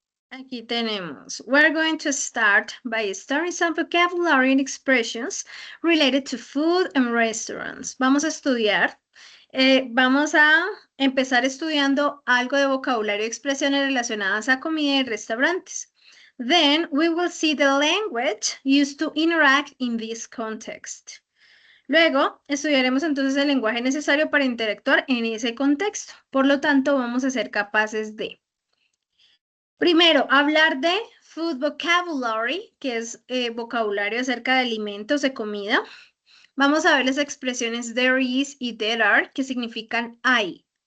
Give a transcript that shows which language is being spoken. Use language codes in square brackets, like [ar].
[es] Aquí tenemos, [en] we're going to start by studying some vocabulary and expressions related to food and restaurants. [es] Vamos a estudiar, vamos a empezar estudiando algo de vocabulario y expresiones relacionadas a comida y restaurantes. [en] Then we will see the language used to interact in this context. [es] Luego, estudiaremos entonces el lenguaje necesario para interactuar en ese contexto. Por lo tanto, vamos a ser capaces de primero, hablar de [en] food vocabulary, [es] que es vocabulario acerca de alimentos, de comida. Vamos a ver las expresiones there is y there are, que significan hay.